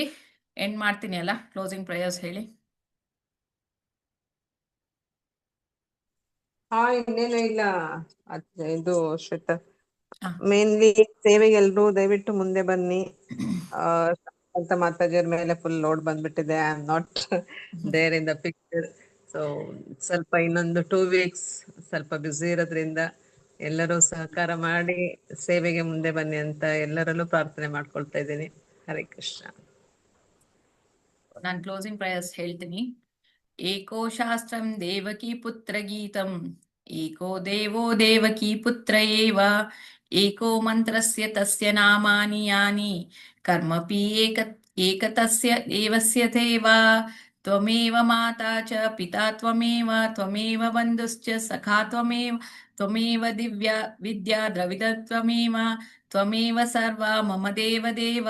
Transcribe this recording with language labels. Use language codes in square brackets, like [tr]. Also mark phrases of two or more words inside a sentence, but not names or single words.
[kn] ಎಂಡ್ ಮಾಡ್ತೀನಿ ಅಲ್ಲ, [en] closing prayers [kn] ಹೇಳಿ. ಇನ್ನೇನು ಇಲ್ಲ. ಇದು ಶ್ವೇತಾ, ಹಾ. ಮೇನ್ಲಿ ಸೇವೆಗೆ ಎಲ್ರು ದಯವಿಟ್ಟು ಮುಂದೆ ಬನ್ನಿ. ಅಂತ ಮಾತಾಜಿಯವ್ರ ಮೇಲೆ [en] full load [kn] ಬಂದ್ಬಿಟ್ಟಿದೆ. [en] I am not there in the picture. [kn] ಸೊ ಸ್ವಲ್ಪ ಇನ್ನೊಂದು 2 weeks ಸ್ವಲ್ಪ ಬ್ಯುಸಿ ಇರೋದ್ರಿಂದ ಎಲ್ಲರೂ ಸಹಕಾರ ಮಾಡಿ ಸೇವೆಗೆ ಮುಂದೆ ಬನ್ನಿ ಅಂತ ಎಲ್ಲರಲ್ಲೂ ಪ್ರಾರ್ಥನೆ ಮಾಡ್ಕೊಳ್ತಾ ಇದ್ದೀನಿ. [sa] ಹರೇ ಕೃಷ್ಣ. [kn] ನಾನು [en] closing prayers [kn] ಹೇಳ್ತೀನಿ. [sa] ಏಕೋ ಶಾಸ್ತ್ರಂ ದೇವಕೀ ಪುತ್ರ ಗೀತಂ, ಏಕೋ ದೇವೋ ದೇವಕೀ ಪುತ್ರ ಏವ, ಏಕೋ ಮಂತ್ರಸ್ಯ ತಸ್ಯ ನಾಮಾನಿ ಯಾನಿ, ಕರ್ಮಪಿ ಏಕತಸ್ಯ ದೇವಸ್ಯ ತೇವ, ತ್ವಮೇವ ಮಾತಾ ಚ ಪಿತಾ ತ್ವಮೇವ, ತ್ವಮೇವ ಬಂಧುಶ್ಚ ಸಖಾ ತ್ವಮೇವ, ತ್ವಮೇವ ದಿವ್ಯಾ ವಿದ್ಯಾ ದ್ರವಿಡ ತ್ವಮೇವ, ತ್ವಮೇವ ಸರ್ವ ಮಮ ದೇವ ದೇವ.